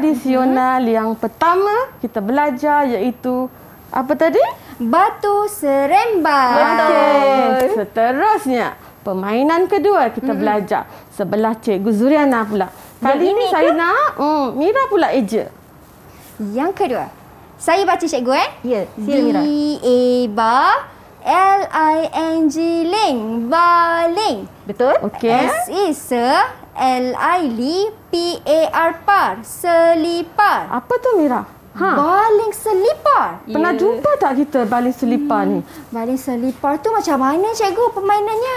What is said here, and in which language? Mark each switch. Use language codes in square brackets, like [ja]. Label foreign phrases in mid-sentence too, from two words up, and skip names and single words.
[ms] tradisional yang pertama kita belajar iaitu apa tadi? Batu seremban. Okey. Seterusnya, permainan kedua kita belajar sebelah Cikgu Zuriana pula. Kali Yang ini ini saya nak Mira pula eja. Yang kedua. Saya baca cikgu Ya, sila Mira. D-A-B-A-L-I-N-G ling. Baling. Betul? Okey. S-I-S L-I-L P-A-R par. Selipar. Apa tu Mira? Baling selipar. Pernah jumpa tak kita baling selipar ni? Baling selipar tu macam mana cikgu permainannya?